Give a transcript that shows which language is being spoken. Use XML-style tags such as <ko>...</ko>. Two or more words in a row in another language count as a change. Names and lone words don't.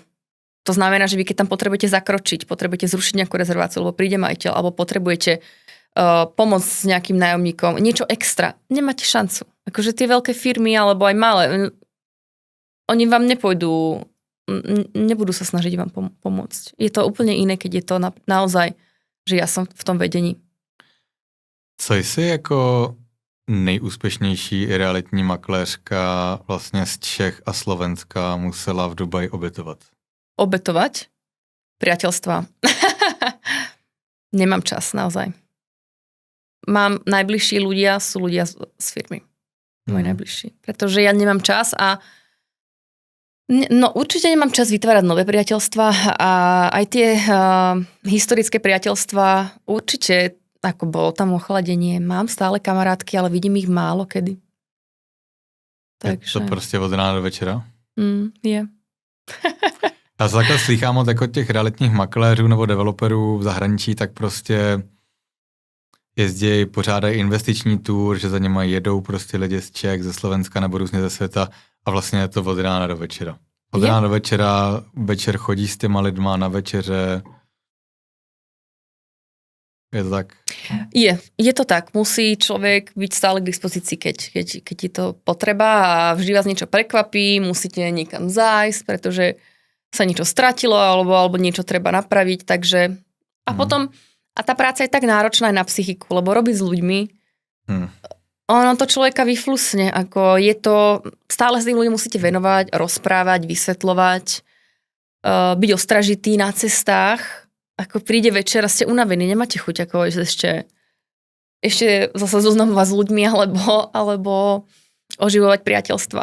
<sk>To znamená, že vy keď tam potrebujete zakročiť, potrebujete zrušiť nejakú rezerváciu, alebo príde majiteľ, alebo potrebujete pomôcť s nejakým nájomníkom, niečo extra, nemáte šancu. Akože tie veľké firmy, alebo aj malé, oni vám nebudú sa snažiť vám pomôcť. Je to úplne iné, keď je to naozaj, že ja som v tom vedení.</sk> <cs>Co jsi jako nejúspěšnější realitní makléřka vlastně z Čech a Slovenska musela v Dubaji obětovat?</cs> <sk>Obetovať? Priateľstva. Nemám čas, naozaj. Mám najbližší ľudia, sú ľudia z firmy. Moji najbližší. Pretože ja nemám čas a určite nemám čas vytvárať nové priateľstva a aj tie historické priateľstva určite, ako bolo tam ochladenie, mám stále kamarátky, ale vidím ich málo kedy. Takže...</sk> <cs>Je to prostě od rána do večera?</cs> <sk>Je.</sk> <cs>Já se takhle slýchám od jako těch realitních makléřů nebo developerů v zahraničí, tak prostě jezdí, pořádají investiční tour, že za něma jedou prostě lidi z Čech, ze Slovenska nebo různě ze světa a vlastně je to od rána do večera. Od rána do večera, večer chodí s těma lidma na večeře. Je to tak?</cs> <sk>Je to tak. Musí človek byť stále k dispozícii, keď je to potreba a vždy vás niečo prekvapí, musíte niekam zájsť, pretože sa niečo stratilo alebo niečo treba napraviť, takže a potom A tá práca je tak náročná aj na psychiku, lebo robiť s ľuďmi, ono to človeka vyflusne, ako je to, stále s tým ľuďom musíte venovať, rozprávať, vysvetľovať, byť ostražitý na cestách, ako príde večer a ste unavení, nemáte chuť ako ešte zase zoznamovať s ľuďmi alebo oživovať priateľstva.</sk>